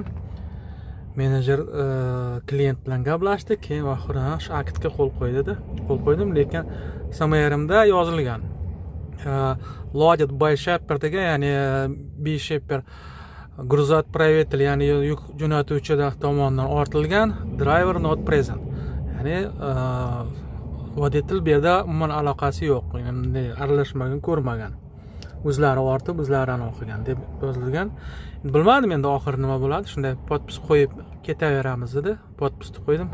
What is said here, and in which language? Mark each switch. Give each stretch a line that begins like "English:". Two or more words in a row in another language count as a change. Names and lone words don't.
Uzbek: Menejer klient bilan gaplashdi, keyin oxiri shu aktga qo'l qo'ydi-da. Qo'l qo'ydim, lekin samayerimda yozilgan.
English: Loaded by shipper
Uzbek: degan, ya'ni
English: by shipper
Uzbek: грузоотправитель, ya'ni yuk jo'natuvchi tomonidan ortilgan,
English: driver not present.
Uzbek: Ya'ni voditelь bu yerda umuman aloqasi yo'q, endi aralashmagan, ko'rmagan. O'zlari ortib, o'zlari o'qigan deb yozilgan. Bilmadim endi oxiri nima bo'ladi. Shunday podpis qo'yib ketaveramiz dedi. Podpisni qo'ydim.